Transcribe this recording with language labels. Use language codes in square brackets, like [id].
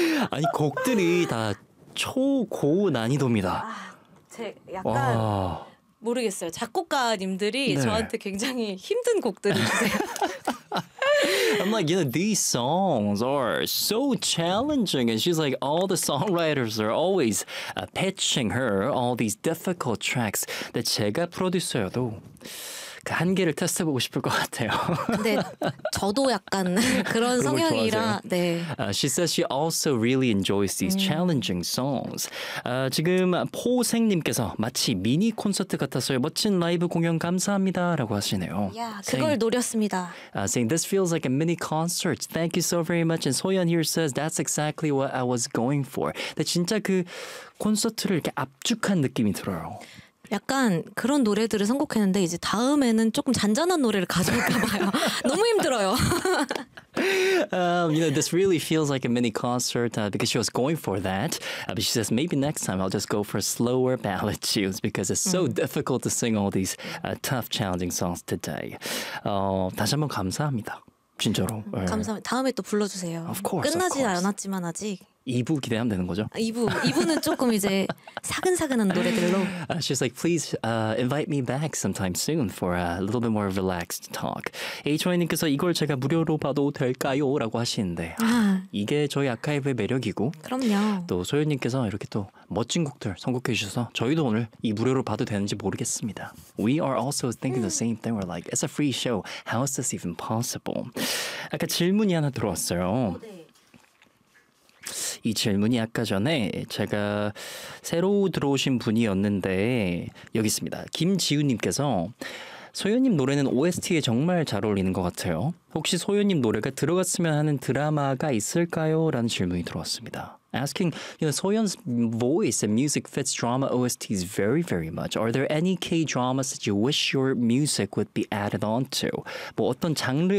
[ko] 아니 곡들이 다 초고 난이도입니다. 제 약간 와. 모르겠어요. 작곡가님들이 네. 저한테 굉장히 힘든 곡들을 주세요. [en] I'm like, you know, these songs are so challenging. And she's like, all the songwriters are always pitching her all these difficult tracks. [ko] 근데 제가 프로듀서여도 그 한계를 테스트해보고 싶을 것 같아요. 근데 저도 약간 그런 성향이라. 네. [en] She says she also really enjoys these challenging songs. [ko] 지금 포생님께서 마치 미니 콘서트 같았어요. 멋진 라이브 공연 감사합니다. 라고 하시네요. Yeah, 그걸 saying, 노렸습니다. [en] Saying this feels like a mini concert. Thank you so very much. And Soyeon here says that's exactly what I was going for. [ko] 근데 진짜 그 콘서트를 이렇게 압축한 느낌이 들어요. 약간 그런 노래들을 선곡했는데 이제 다음에는 조금 잔잔한 노래를 가져올까 봐요. 너무 힘들어요. [en] you know, this really feels like a mini concert because she was going for that. But she says, maybe next time I'll just go for slower ballad tunes because it's so difficult to sing all these tough, challenging songs today. [ko] 다시 한번 감사합니다. 진짜로. 감사합니다. 다음에 또 불러주세요. [en] Of course, [ko] 끝나지 않았지만 아직. 2부 기대하면 되는 거죠? 2부. 2부는 조금 이제 사근사근한 노래들로. [en] She's like, please invite me back sometime soon for a little bit more relaxed talk. [ko] H.Y.님께서 이걸 제가 무료로 봐도 될까요? 라고 하시는데 이게 저희 아카이브의 매력이고 그럼요. 또 소연님께서 이렇게 또 멋진 곡들 선곡해 주셔서 저희도 오늘 이 무료로 봐도 되는지 모르겠습니다. [en] We are also thinking the same thing. We're like, it's a free show. How is this even possible? [ko] 아까 질문이 하나 들어왔어요. 이 질문이 아까 전에 제가 새로 들어오신 분이었는데 여기 있습니다. 김지우님께서 소연님 노래는 OST에 정말 잘 어울리는 것 같아요. 혹시 소연님 노래가 들어갔으면 하는 드라마가 있을까요? 라는 질문이 들어왔습니다. [en] Asking, you know, Soyeon's voice and music fits drama OSTs very, very much. Are there any K-dramas that you wish your music would be added onto? [ko] 뭐 어떤 장르의